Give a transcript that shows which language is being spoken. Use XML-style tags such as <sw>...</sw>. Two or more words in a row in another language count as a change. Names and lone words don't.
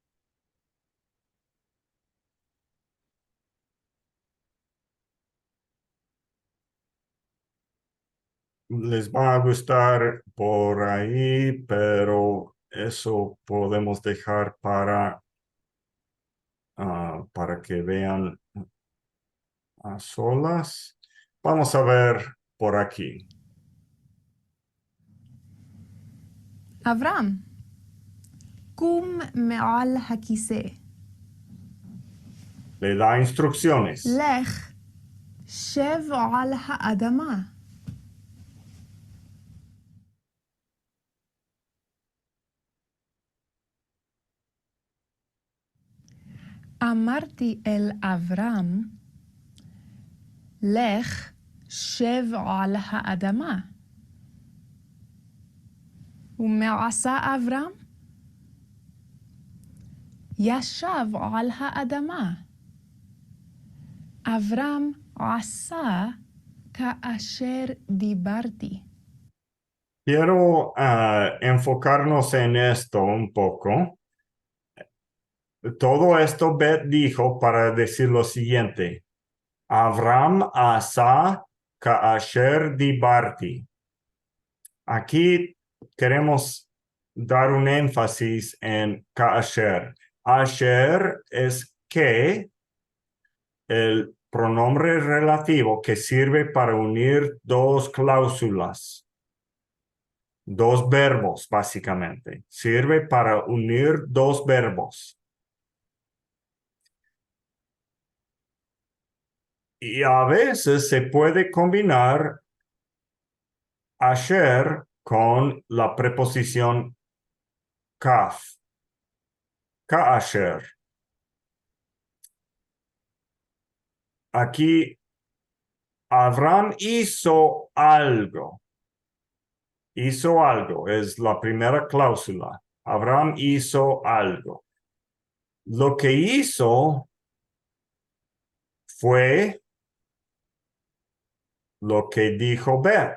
<es>les va a gustar por ahí, pero eso podemos dejar para que vean a solas. Vamos a ver por aquí.</es> <he>אברהם, קום מעל הכיסא.</he> <es>Le da instrucciones.</es> <he>לך, שב על האדמה. אמרתי אל אברהם, לך, שב על האדמה. ומה עשה אברהם? ישב על האדמה. אברהם עשה כאשר דיברתי.</he> <es>Quiero enfocarnos en esto un poco. Todo esto Bet dijo para decir lo siguiente.</es> <he>אברהם עשה כאשר דיברתי.</he> <es>Aquí queremos dar un énfasis en kaasher. Asher es que, el pronombre relativo que sirve para unir dos cláusulas. Dos verbos, básicamente. Sirve para unir dos verbos. Y a veces se puede combinar asher con la preposición kaf. Kaasher. Aquí, Abraham hizo algo. Hizo algo, es la primera cláusula. Abraham hizo algo. Lo que hizo fue lo que dijo Bet.</es>